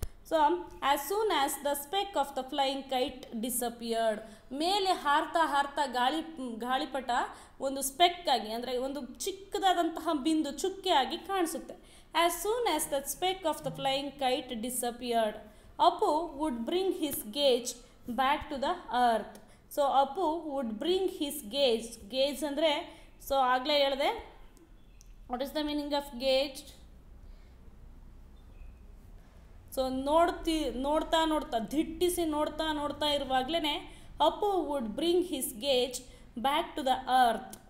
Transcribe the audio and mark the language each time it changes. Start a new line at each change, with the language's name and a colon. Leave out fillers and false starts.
English: so as soon as the speck of the flying kite disappeared,
Kannada: ಮೇಲೆ ಹಾರ್ತಾ ಗಾಳಿಪಟ ಒಂದು speck ಆಗಿ, ಅಂದರೆ ಒಂದು ಚಿಕ್ಕದಾದಂತಹ ಬಿಂದು ಚುಕ್ಕೆಯಾಗಿ ಕಾಣಿಸುತ್ತೆ.
English: As soon as the speck of the flying kite disappeared Apu would bring his gaze back to the earth. So Apu would bring his gaze
Kannada: ಅಂದರೆ so ಆಗಲೇ ಹೇಳಿದೆ
English: What is the meaning of gaze.
Kannada: So ನೋಡ್ತಾ ದಿಟ್ಟಿಸಿ ನೋಡ್ತಾ ಇರುವಾಗಲೇ
English: Apu would bring his gaze back to the earth.